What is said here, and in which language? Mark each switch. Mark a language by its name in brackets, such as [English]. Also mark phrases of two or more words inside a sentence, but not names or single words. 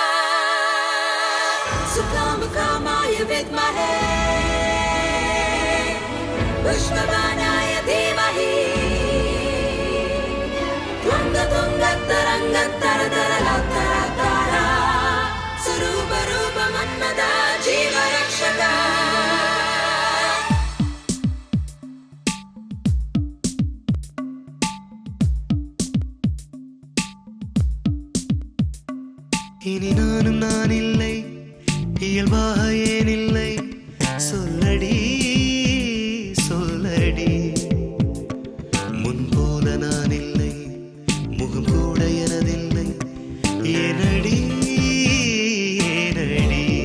[Sanskrit] सुकामकामाय विद्महे पुष्पबाणाय धीमहि त्वङ्गतुङ्गतरङ्गतरतरलातरातारा स्वरूपरूप मन्मथा जीवरक्षक [Tamil] இனி நானும் நான் இல்லை இயல்பாக ஏன் இல்லை சொல்லடி சொல்லடி முன்போல நான் இல்லை முகம் கூட எனதில்லை ஏனடி ஏனடி